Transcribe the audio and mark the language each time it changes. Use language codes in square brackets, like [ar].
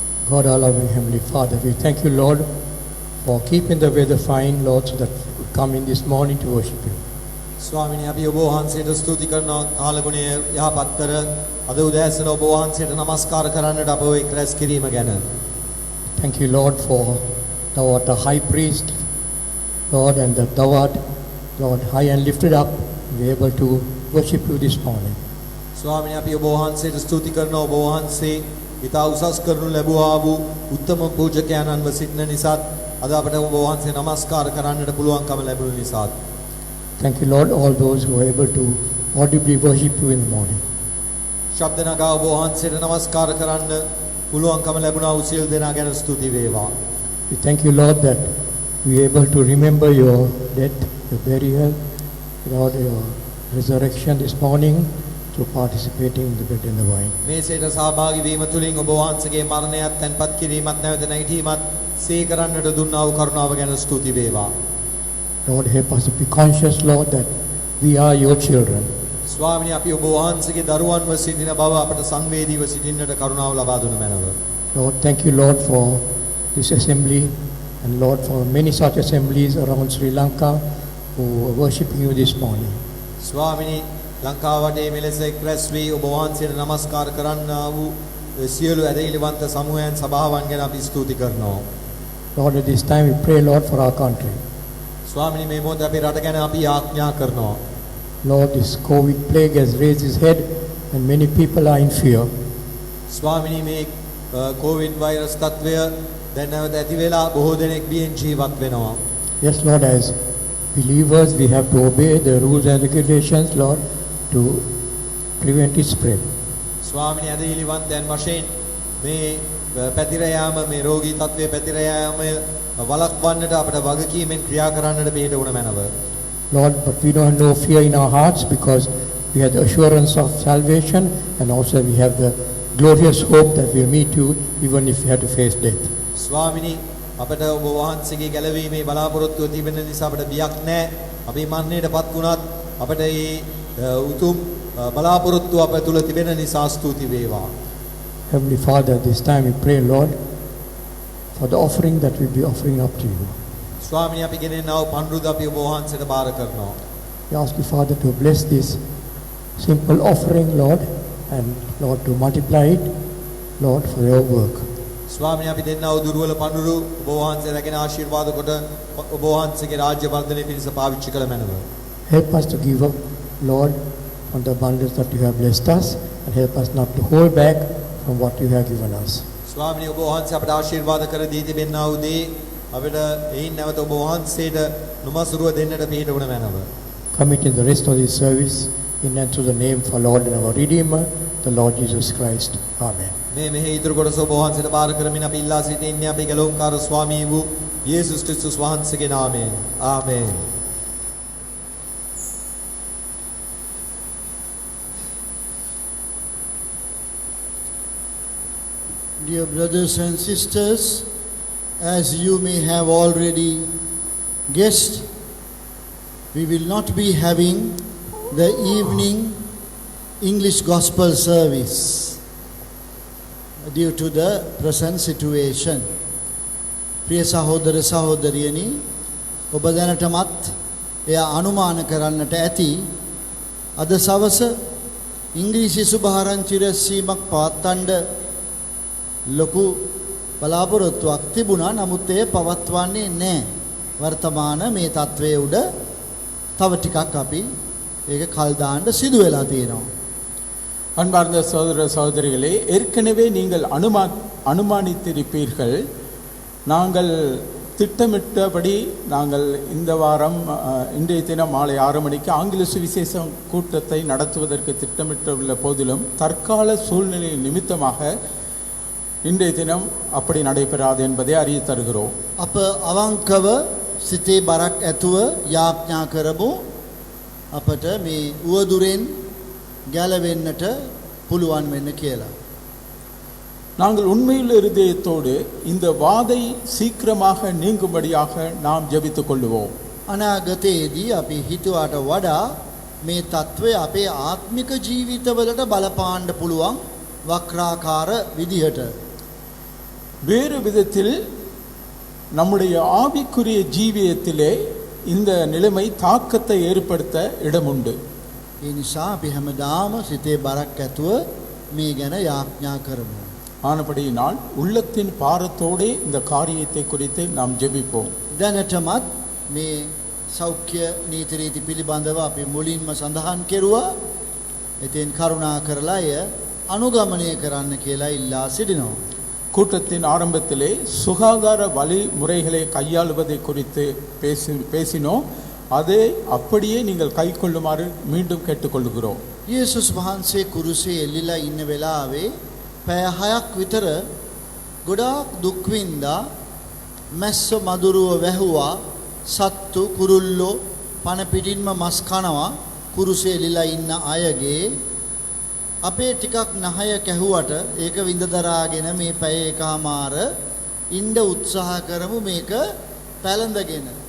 [en] God, our loving Heavenly Father, we thank you, Lord, for keeping the weather fine, Lord, so that we come in this morning to worship you. [si] ස්වාමිනේ අපි ඔබ වහන්සේට ස්තුති කරනවා කාලගුණය යහපත් කර අද උදෑසන ඔබ වහන්සේට නමස්කාර කරන්නට අපව එක් රැස් කිරීම ගැන. [en] Thank you, Lord, for thou art a high priest, Lord, and that thou art, Lord, high and lifted up, we are able to worship you this morning. [si] ස්වාමිනේ අපි ඔබ වහන්සේට ස්තුති කරනවා ඔබ වහන්සේ ඊට උසස් කරනු ලැබුවා වූ උත්තම පූජකයන්න්ව සිටින නිසා අද අපට ඔබ වහන්සේ නමස්කාර කරන්නට පුළුවන්කම ලැබුණු නිසා. [en] Thank you, Lord, all those who are able to audibly worship you in the morning. [si] ශබ්ද නගා ඔබ වහන්සේට නමස්කාර කරන්න පුළුවන්කම ලැබුණා වූ සියලු දෙනා ගැන ස්තුති වේවා. [en] We thank you, Lord, that we are able to remember your death, your burial, Lord, your resurrection this morning through participating in the bread and the wine. [si] මේසයට සහභාගී වීම තුලින් ඔබ වහන්සේගේ මරණයත් තැන්පත් කිරීමත් නැවත නැගීමත් සේ කරන්නට දුන්නා වූ කරුණාව ගැන ස්තුති වේවා. [en] Lord, help us to be conscious, Lord, that we are your children. [si] ස්වාමිනේ අපි ඔබ වහන්සේගේ දරුවන්ව සිටින බව අපට සංවේදීව සිටින්නට කරුණාව ලබා දුන මැනව. [en] Lord, thank you, Lord, for this assembly and Lord, for many such assemblies around Sri Lanka who are worshiping you this morning. [si] ස්වාමිනේ ලංකාව වටේ මෙලෙස එක් රැස් වී ඔබ වහන්සේට නමස්කාර කරන්නා වූ සියලු ඇදහිලිවන්ත සමූහයන් සභාවන් ගැන අපි ස්තුති කරනවා. [en] Lord, at this time we pray, Lord, for our country. [si] ස්වාමිනේ මේ මොහොතේ අපේ රට ගැන අපි ආඥා කරනවා. [en] Lord, this COVID plague has raised its head and many people are in fear. [si] ස්වාමිනේ මේ කොවිඩ් වෛරස් තත්වය දැන් නැවත ඇති වෙලා බොහෝ දෙනෙක් බියෙන් ජීවත් වෙනවා. [en] Yes, Lord, as believers we have to obey the rules and regulations, Lord, to prevent its spread. [si] ස්වාමිනේ ඇදහිලිවන්තයන් වශයෙන් මේ පැතිර යාම මේ රෝගී තත්වයේ පැතිර යාම වළක්වන්නට අපට වගකීමෙන් ක්‍රියා කරන්නට බෙහෙත වුණ මැනව. [en] Lord, but we don't have no fear in our hearts because we have the assurance of salvation and also we have the glorious hope that we'll meet you even if we have to face death. [si] ස්වාමිනේ අපට ඔබ වහන්සේගේ ගැලවීමේ බලාපොරොත්තුව තිබෙන නිසා අපට බියක් නැහැ. අපි මරණයටපත් වුණත් අපට මේ උතුම් බලාපොරොත්තුව අප තුල තිබෙන නිසා ස්තුති වේවා. [en] Heavenly Father, this time we pray, Lord, for the offering that we'll be offering up to you. [si] ස්වාමිනේ අපි ගෙනෙනා වූ පඬුරුද අපි ඔබ වහන්සේට බාර කරනවා. [en] We ask you, Father, to bless this simple offering, Lord, and Lord, to multiply it, Lord, for your work. [si] ස්වාමිනේ අපි දෙන්නා වූ දුර්වල පඬුරු ඔබ වහන්සේ රැගෙන ආශිර්වාද කොට ඔබ වහන්සේගේ රාජ්‍ය වර්ධනය පිණිස පාවිච්චි කළ මැනව. [en] Help us to give up, Lord, on the abundance that you have blessed us, and help us not to hold back from what you have given us. [si] ස්වාමිනේ ඔබ වහන්සේ අපට ආශිර්වාද කර දී තිබෙනා වූ දේ අපිට එයින් නැවත ඔබ වහන්සේට නොමසුරුව දෙන්නට පිහිට වුණ මැනව. [en] Committing the rest of this service in and to the name of our Lord and our Redeemer, the Lord Jesus Christ. Amen. [si] මේ මෙහි ඉදිරි කොටස ඔබ වහන්සේට බාර කරමින් අපි ඉල්ලා සිටින්නේ අපේ ගලෝන්කාර ස්වාමී වූ යේසුස් ක්‍රිස්තුස් වහන්සේගේ නාමයෙන්. ආමේන්. [en] Dear brothers and sisters, as you may have already guessed, we will not be having the evening English gospel service due to the present situation. [si] ප්‍රිය සහෝදර සහෝදරියනි, ඔබ දැනටමත් එය අනුමාන කරන්නට ඇති අද සවස ඉංග්‍රීසි සුභාරංචි රැස්වීමක් පවත්වන්න ලොකු බලාපොරොත්තුවක් තිබුණා. නමුත් එය පවත්වන්නේ නැහැ. වර්තමාන මේ තත්වයේ උඩ තව ටිකක් අපි ඒක කල් දාන්න සිදු වෙලා තියෙනවා. [ta] அன்பார்ந்த சகோதர சகோதரிகளே, ஏற்கனவே நீங்கள் அனுமானித்திருப்பீர்கள். நாங்கள் திட்டமிட்டபடி நாங்கள் இந்த வாரம் இன்றைய தினம் மாலை 6 மணிக்கு ஆங்கில சுவிசேஷம் கூட்டத்தை நடத்துவதற்கு திட்டமிட்டுள்ள போதிலும் தற்கால சூழ்நிலை நிமித்தமாக இன்றைய தினம் அப்படி நடைபெறாது என்பதை அறிய தருகிறோம். [si] අප අවංකව සිතේ බරක් ඇතුව යාඥා කරමු අපට මේ උවදුරෙන් ගැලවෙන්නට පුළුවන් වෙන්න කියලා. [ta] நாங்கள் உண்மையுள்ள இருதயத்தோடு இந்த வாதை சீக்கிரமாக நீங்கும்படியாக நாம் ஜெபித்துக் கொள்ளுவோம். [si] අනාගතයේදී අපි හිතුවට වඩා මේ තත්ත්වය අපේ ආත්මික ජීවිතවලට බලපාන්න පුළුවන් වක්‍රාකාර විදිහට. [ta] வேறு விதத்தில் நம்முடைய ஆவிக்குரிய ஜீவியத்திலே இந்த நிலைமை தாக்கத்தை ஏற்படுத்த இடமுண்டு. [si] ඒ නිසා අපි හැමදාම සිතේ බරක් ඇතුව මේ ගැන යාඥා කරමු. [ta] ஆனபடியினால் உள்ளத்தின் பாரத்தோடே இந்த காரியத்தை குறித்து நாம் ஜெபிப்போம். [si] දැනටමත් මේ සෞඛ්‍ය නීති රීති පිළිබඳව අපි මුලින්ම සඳහන් කෙරුවා. ඉතින් කරුණා කරලා එය අනුගමනය කරන්න කියලා ඉල්ලා සිටිනවා. [ta] கூட்டத்தின் ஆரம்பத்திலே சுகாதார வழிமுறைகளை கையாளுவதை குறித்து பேசினோம். அதை அப்படியே நீங்கள் கைக்கொள்ளுமாறு மீண்டும் கேட்டுக்கொள்கிறோம். [si] යේසුස් වහන්සේ කුරුසේ එල්ලිලා ඉන්න වෙලාවේ පැය 6ක් විතර ගොඩාක් දුක් විඳා මැස්ස මදුරුව වැහුවා, සත්තු කුරුල්ලෝ පන පිටින්ම මස් කනවා. කුරුසේ එල්ලිලා ඉන්න අයගේ අපේ ටිකක් නහය කැහුවට ඒක විඳ දරාගෙන මේ පැය එකමාර ඉන්න උත්සාහ කරමු මේක පැලඳගෙන.